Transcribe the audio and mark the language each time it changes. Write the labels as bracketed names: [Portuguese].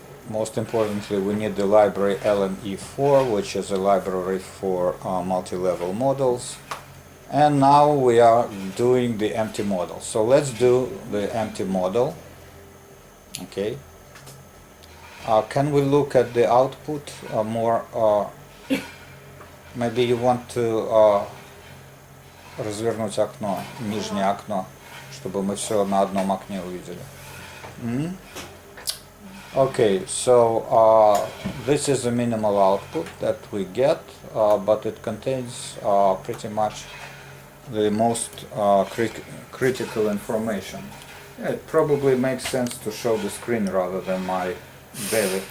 [English] Most importantly, we need the library LME4, which is a library for multi-level models. And now we are doing the empty model. So let's do the empty model. Okay. Can we look at the output more? Maybe you want to [Russian] развернуть окно, нижнее окно, чтобы мы все на одном окне увидели. [English] Okay, so this is the minimal output that we get, but it contains pretty much the most critical information. Yeah, it probably makes sense to show the screen rather than my belly.